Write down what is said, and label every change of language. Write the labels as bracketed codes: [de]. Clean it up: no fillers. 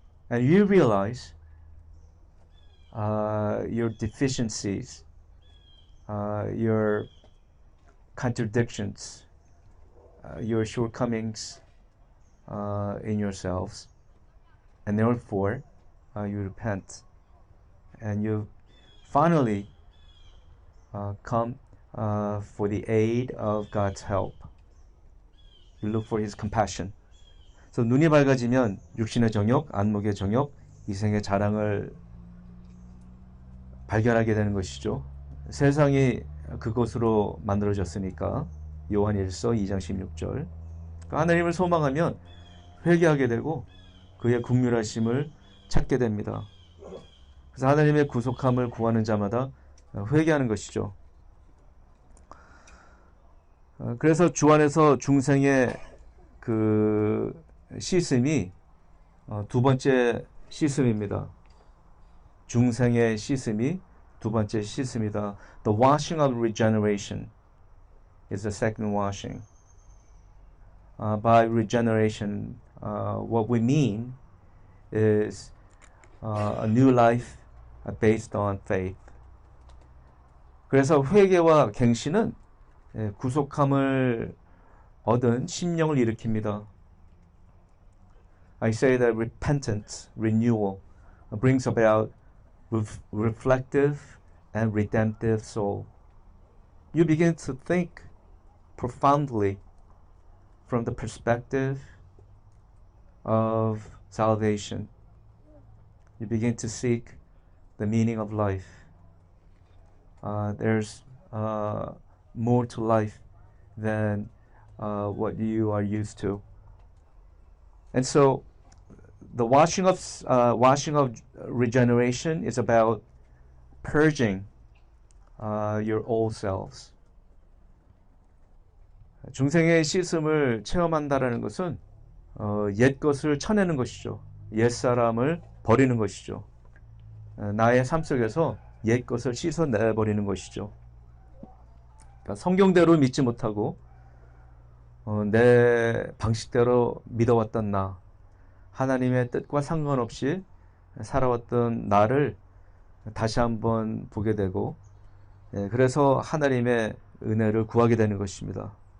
[en] And you realize your deficiencies, your contradictions, your shortcomings in yourselves, and therefore you repent, and you finally come for the aid of God's help. You look for His compassion. [ko] So 눈이 밝아지면 육신의 정욕, 안목의 정욕, 이생의 자랑을 발견하게 되는 것이죠. 세상이 그것으로 만들어졌으니까. 요한일서 2장 16절. 하나님을 소망하면 회개하게 되고 그의 긍휼하심을 찾게 됩니다. 그래서 하나님의 구속함을 구하는 자마다 회개하는 것이죠. 그래서 주 안에서 중생의 그 씻음이 두 번째 씻음입니다. 중생의 씻음이 두 번째 씻음이다. [en] The washing of regeneration is the second washing. By regeneration, what we mean is a new life based on faith. [ko] 그래서 회개와 갱신은 구속함을 얻은 심령을 일으킵니다. [en] I say that repentance, renewal, brings about reflective and redemptive soul. You begin to think profoundly from the perspective of salvation. You begin to seek the meaning of life. There's more to life than what you are used to. And so the washing of regeneration is about purging your old selves. [ko] 중생의 씻음을 체험한다라는 것은 옛 것을 쳐내는 것이죠. 옛 사람을 버리는 것이죠. 나의 삶 속에서 옛 것을 씻어내버리는 것이죠. 그러니까 성경대로 믿지 못하고 내 방식대로 믿어왔던 나, 하나님의 뜻과 상관없이 살아왔던 나를 다시 한번 보게 되고, 그래서 하나님의 은혜를 구하게 되는 것입니다.